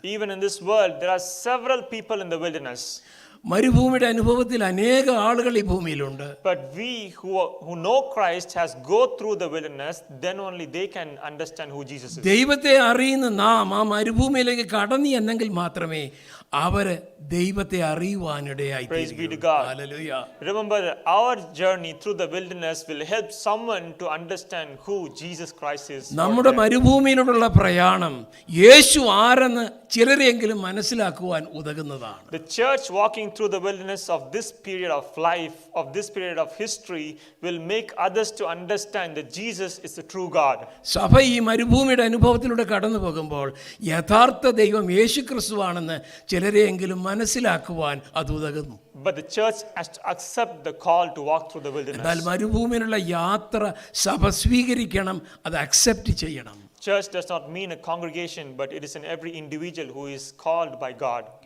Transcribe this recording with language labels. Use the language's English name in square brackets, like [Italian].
[English] Even in this world, there are several people in the wilderness. [Malayalam] മരുഭൂമിയുടെ അനുഭവത്തിൽ അനേക ആളുകൾ ഈ ഭൂമിയിലുണ്ട്. [English] But we who know Christ has go through the wilderness, then only they can understand who Jesus is. [Malayalam] ദൈവത്തെ അറിയുന്ന നാം ആ മരുഭൂമിയിലേക്ക് കടന്നു എന്നെങ്കിൽ മാത്രമേ അവര് ദൈവത്തെ അറിയുവാനിടയായി. [English] Praise be to God. Hallelujah. Remember that our journey through the wilderness will help someone to understand who Jesus Christ is. [Malayalam] നമ്മുടെ മരുഭൂമിയിലുള്ള പ്രയാണം യേശു ആരെന്ന് ചിലരെങ്കിലും മനസ്സിലാക്കുവാൻ ഉതകുന്നതാണ്. [English] The church walking through the wilderness of this period of life, of this period of history, will make others to understand that Jesus is the true God. [Malayalam] സഭ ഈ മരുഭൂമിയുടെ അനുഭവത്തിലൂടെ കടന്നു പോകുമ്പോൾ യഥാർത്ഥ ദൈവം യേശു ക്രിസ്തുവാണെന്ന് ചിലരെങ്കിലും മനസ്സിലാക്കുവാൻ അത് ഉതകുന്നു. [English] But the church has to accept the call to walk through the wilderness. [Malayalam] എന്നാൽ മരുഭൂമിയിലുള്ള യാത്ര സഭ സ്വീകരിക്കണം, അത് അക്സെപ്റ്റ് ചെയ്യണം. [English] Church does not mean a congregation, but it is in every individual who is called by God.